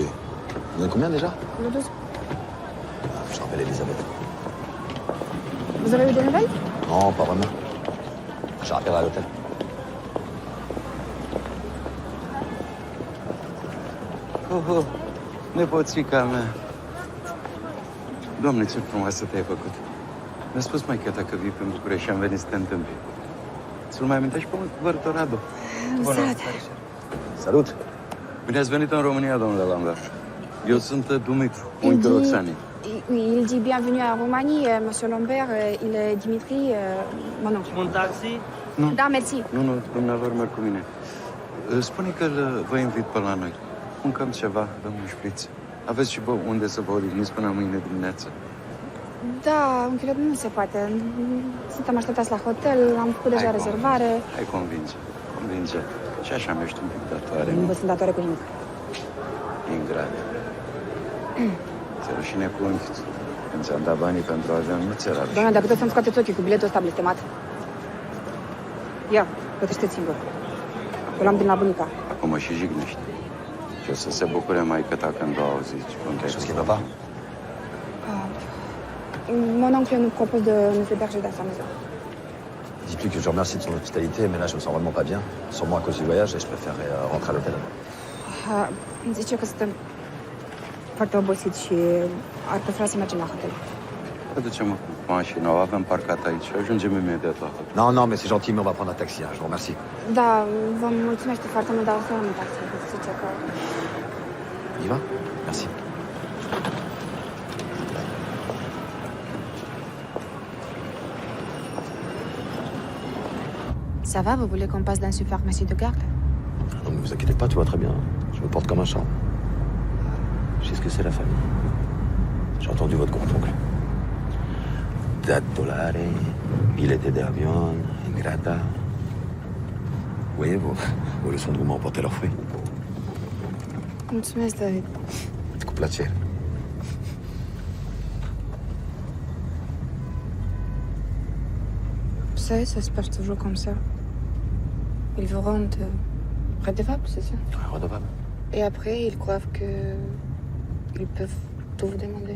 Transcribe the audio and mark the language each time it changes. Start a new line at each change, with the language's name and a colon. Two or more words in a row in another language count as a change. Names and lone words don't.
French: Vous en avez combien déjà? Le 12. Je rappelle Elisabeth. Vous avez eu des nouvelles? Non, pas vraiment. Je rappellerai à l'hôtel.
Romanian: Oh, nepoțica mea. Doamne, ce frumoasă te-ai făcut. Mi-a spus maică-ta că vii în București și am venit să te întâmpli. Ți-l mai amintești pe vărtul Radu? Salut. Salut! Bine ați venit în România, domnule Lambert. Eu sunt Dumitru, unchiul Roxanei.
French: Oui, il dit bienvenue à Roumanie, monsieur Lambert, il est Dimitri, mon oncle. Un taxi?
Romanian: Da, merci. Nu, dumneavoastră merg cu mine. Spune că vă invit pe la noi. Mâncăm ceva, dăm un șpriț. Aveți și unde să vă odihniți până mâine dimineață. Da, unchiule, nu se poate. Suntem așteptați la hotel, am făcut deja rezervare. Hai, convinge. Și așa mi-ești un pic datoare. Nu vă sunt datoare cu nimic. Ingrat. Ți-e rușine cu unchiul. Când ți-am dat banii pentru avion, nu ți-era rușine. Doamne, dacă tot să-mi scoateți ochii cu biletul ăsta blestemat. Ia, plătește-ți singur. Eu l-am din la bunica. Acum mă și jignești. Și o să se bucure maică-ta când o auziți.
French: Chose qui va pas? Mon oncle nous propose de nous héberger dans sa maison. Dites-lui que je remercie de son hospitalité, mais là je me sens vraiment pas bien. Sûrement à cause du voyage et je préférerais rentrer à l'hôtel.
Romanian: Îmi zice că suntem foarte obosiți și ar prefera să mergem la hotel. Aducem cu mașina, o avem parcat aici și ajungem imediat la hotel.
French: Non, mais c'est gentil, mais on va prendre un taxi, hein, je vous remercie.
Romanian: Da, vă mulțumesc foarte mult, dar o să luăm un taxi. Zice că...
French: On y va? Merci. Ça va, vous voulez qu'on passe dans une pharmacie de garde? Non, mais vous inquiétez pas, tout va très bien. Je me porte comme un champ. Je sais ce que c'est la famille. J'ai entendu votre grand-oncle.
Romanian: $50, billete de avion, ingrata.
French: Vous voyez, vos leçons de roumain ont porté leurs fruits.
Romanian: Mulțumesc, David. Cu plăcere.
French: Vous savez, ça se passe toujours comme ça. Ils vous rendent redevable, c'est ça? Ouais, redevable. Et après, ils croient que ils peuvent tout vous demander.